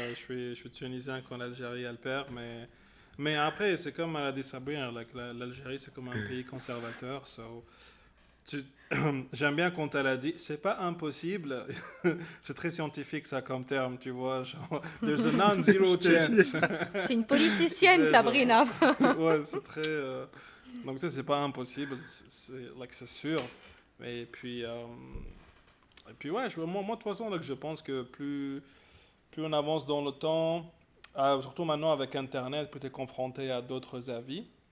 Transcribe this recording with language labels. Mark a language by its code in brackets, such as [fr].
[fr] Je suis tunisien qu'en Algérie, elle perd. Mais après, c'est comme elle a dit Sabrina, l'Algérie, c'est comme un pays conservateur. J'aime bien quand elle a dit, c'est pas impossible. C'est très scientifique, ça, comme terme, tu vois. [en] Genre, there's a non-zero chance. [fr] C'est une politicienne, C'est Sabrina. Ouais, c'est très... Donc, ça, c'est pas impossible, c'est sûr. Et puis ouais, moi, de toute façon, je pense que plus on avance dans le temps, surtout maintenant avec Internet, plus tu es confronté à d'autres avis.